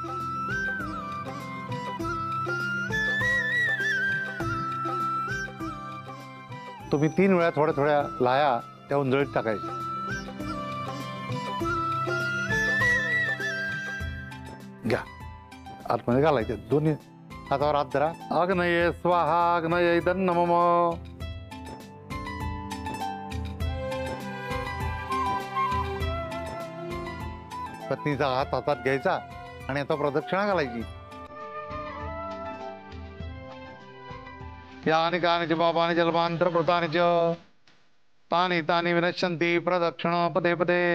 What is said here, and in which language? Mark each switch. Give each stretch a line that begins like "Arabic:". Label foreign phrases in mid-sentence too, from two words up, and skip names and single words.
Marathi: तुम्ही 3 वेळा थोड्या थोड्या लाया त्या उंजळीत टाकायच्या. घ्या आतमध्ये घालायचे. दोन्ही हातावर हात धरा.
Sanskrit: अग्नये स्वाहा अग्नये नमः.
Marathi: पत्नीचा हात हातात घ्यायचा आणि आता प्रदक्षिणा घालायची.
Sanskrit: यानि कानि च पापानि जल्पान्तरकृतानि च तानि तानि विनश्यन्ति प्रदक्षिण पदे पदे.